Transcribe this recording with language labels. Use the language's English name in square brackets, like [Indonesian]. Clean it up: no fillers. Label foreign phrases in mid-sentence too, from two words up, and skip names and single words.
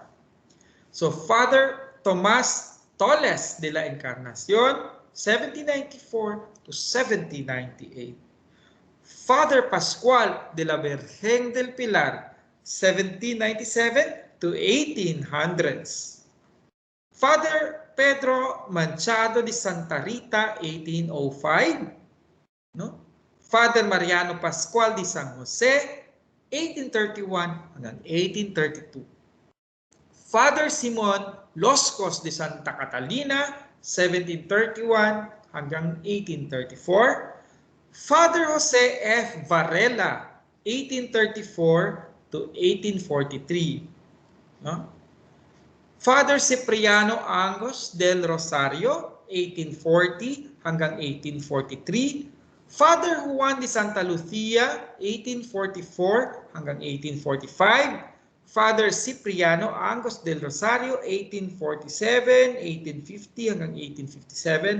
[English] So Father Tomas Toles de la Encarnacion, 1794 to 1798. Father Pascual de la Virgen del Pilar, 1797 to 1800s. Father Pedro Manchado de Santa Rita, 1805. No? Father Mariano Pascual de San Jose, 1831 hanggang 1832. Father Simon Loscos de Santa Catalina, 1731 hanggang 1834. Father Jose F. Varela, 1834 to 1843. No? Father Cipriano Angos del Rosario, 1840 hanggang 1843. Father Juan de Santa Lucia, 1844 hanggang 1845. Father Cipriano Angos del Rosario, 1847, 1850 hanggang 1857.